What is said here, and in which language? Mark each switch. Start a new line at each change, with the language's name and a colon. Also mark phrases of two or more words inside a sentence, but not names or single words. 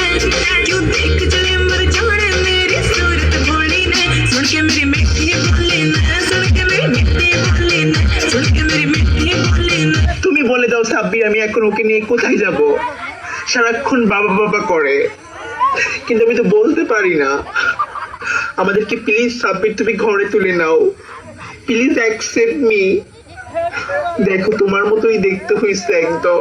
Hindi: क्यों देख चले मर जाने मेरी सूरत भोली ने सुन के मेरी मिठी बोली ने सुन के मेरी मिठी बोली ने सुन के मेरी मिठी बोली ने।
Bangla: তুমি বলে দাও সাব্বির, আমি এখন ওকে নিয়ে কোথায় যাব? সারাক্ষণ বাবা বাবা করে, কিন্তু আমি তো বলতে পারি না। আমাদেরকে প্লিজ সাব্বির তুমি ঘরে তুলে নাও,
English: please accept me.
Bangla: দেখো তোমার মতোই দেখতে হয়েছে একদম।